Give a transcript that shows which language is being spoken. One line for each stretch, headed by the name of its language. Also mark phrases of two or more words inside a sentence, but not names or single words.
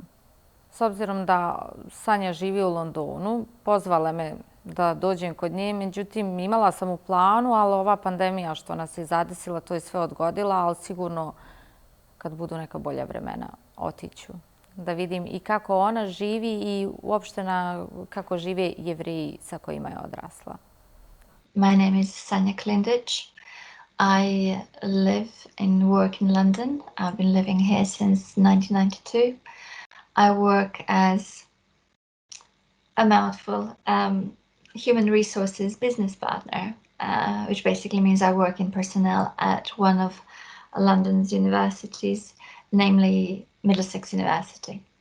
Serbian: S obzirom da Sanja živi u Londonu, pozvala me da dođem kod nje, međutim imala sam u planu, ali ova pandemija što nas je zadesila, to je sve odgodila, ali sigurno kad budu neka bolja vremena otiću. Da vidim i kako ona živi i uopšte kako žive Jevreji sa kojima je odrasla.
English: My name is Sanja Klindиć. I live and work in London. I've been living here since 1992. I work as a mouthful human resources business partner, which basically means I work in personnel at one of London's universities, namely Middlesex University.